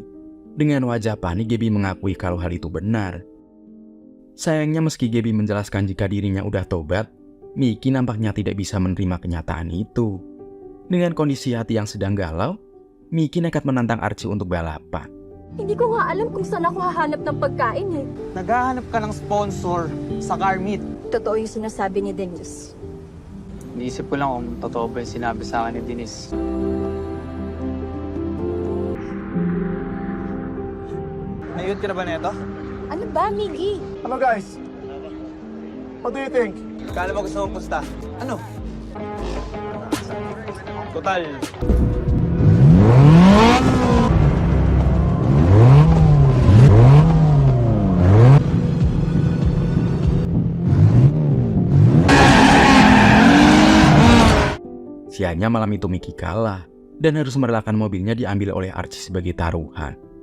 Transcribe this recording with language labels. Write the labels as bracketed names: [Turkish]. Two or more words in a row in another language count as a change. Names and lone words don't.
[Indonesian] Dengan wajah panik, Gaby mengakui kalau hal itu benar. Sayangnya meski Gaby menjelaskan jika dirinya udah tobat, Mickey nampaknya tidak bisa menerima kenyataan itu. Dengan kondisi hati yang sedang galau, Mickey nekat menantang Archie untuk balapan. [Filipino] Hindi ko nga alam kung saan ako hahanap ng pagkain eh. Naghahanap ka ng sponsor sa car meet. Totoo yung sinasabi ni Denise. Iniisip ko lang kung totoo ba yung sinabi sa akin ni Denise. Ayun ka na ba neto? Ano ba, Miggy? Ano, guys? [English] What do you think? [Filipino] Kala mo gusto mong pusta? Ano? Total. [Indonesian] Sialnya malam itu Mickey kalah dan harus merelakan mobilnya diambil oleh Archie sebagai taruhan.